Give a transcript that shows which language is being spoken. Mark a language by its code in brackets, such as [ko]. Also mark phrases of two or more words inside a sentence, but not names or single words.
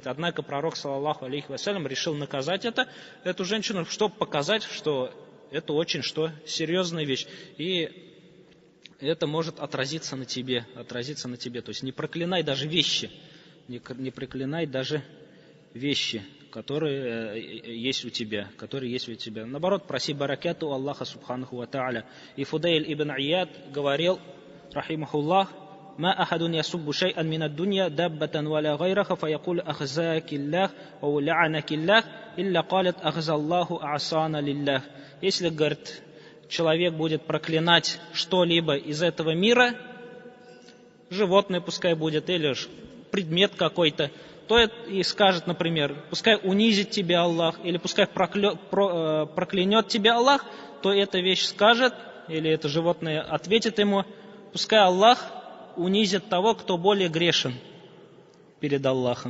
[ru] Однако пророк, [ar] صلى الله عليه وسلم, [ru] решил наказать эту женщину, чтобы показать, что это очень серьезная вещь. И это может отразиться на тебе. То есть не проклинай даже вещи. Не проклинай даже вещи, которые есть у тебя. Наоборот, проси баракату у Аллаха [ar] سبحانه وتعالى. [ru] И Фудейль ибн Ияд говорил, рахимахуллах: [ar] «ما أحد يسب شيئا من الدنيا دابة ولا غيرها فيقول أخزاك الله أو لعنك الله إلا قالت أخزى الله أعصانا لله». [ru] Если, говорит, человек будет проклинать что-либо из этого мира, животное пускай будет, или предмет какой-то, то и скажет, например, пускай унизит тебя Аллах, или пускай проклянет тебя Аллах, то эта вещь скажет, или это животное ответит ему: пускай Аллах унизит того, кто более грешен перед Аллахом.